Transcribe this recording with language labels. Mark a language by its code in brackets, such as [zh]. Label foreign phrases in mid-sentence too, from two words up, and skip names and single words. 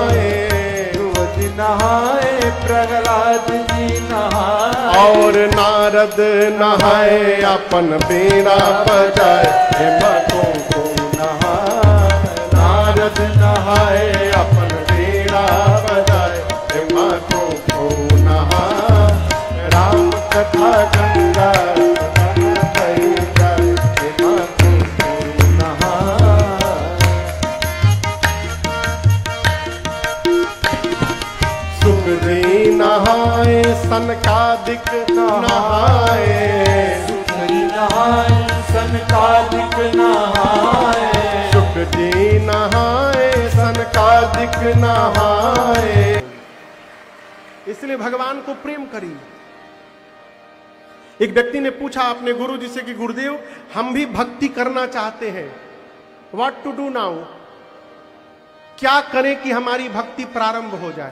[hi] ध्रुव जी नहाए प्रहलाद जी नहाए। नारद नहाए अपन बेड़ा बजाए, हिम्मतों को नहाए, नारद नहाए अपन बेड़ा बजाए, हिम्मतों को नहाए, राम कथा गंगा बही जाए, हिम्मतों को नहाए। सुखदेव नहाए सनकादिक नहाए, सुखदेव नहाए सनकादिक नहाए, सुख जी नहाए सनकादिक नहाए। इसलिए भगवान को प्रेम करिए। एक व्यक्ति ने पूछा अपने गुरु जी से कि गुरुदेव हम भी भक्ति करना चाहते हैं, [en] what to do now, [hi] क्या करें कि हमारी भक्ति प्रारंभ हो जाए।